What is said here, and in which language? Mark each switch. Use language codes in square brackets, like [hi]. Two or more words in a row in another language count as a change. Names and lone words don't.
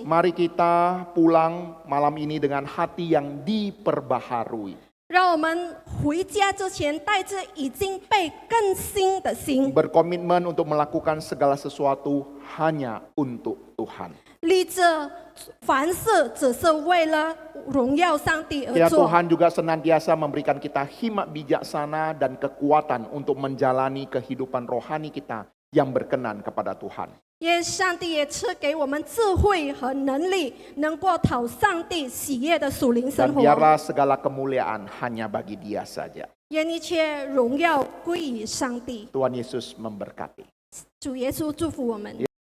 [id] mari kita pulang malam ini dengan hati yang diperbaharui. [zh] 让我们回家之前带着已经被更新的心， [id] Berkomitmen untuk melakukan segala sesuatu hanya untuk Tuhan. [zh] 立志凡事只是为了荣耀上帝而 [id] Ya [zh] 做。 [id] Tuhan juga senantiasa memberikan kita hikmat bijaksana dan kekuatan untuk menjalani kehidupan rohani kita yang berkenan kepada Tuhan. [zh] 愿上帝也赐给我们智慧和能力，能过讨上帝喜悦的属灵生 [id] Dan [zh] 活。 [id] biarlah segala kemuliaan hanya bagi Dia saja. [zh] 愿一切荣耀归于上帝。 [id] Tuhan Yesus memberkati. [zh] 主耶稣祝福我们。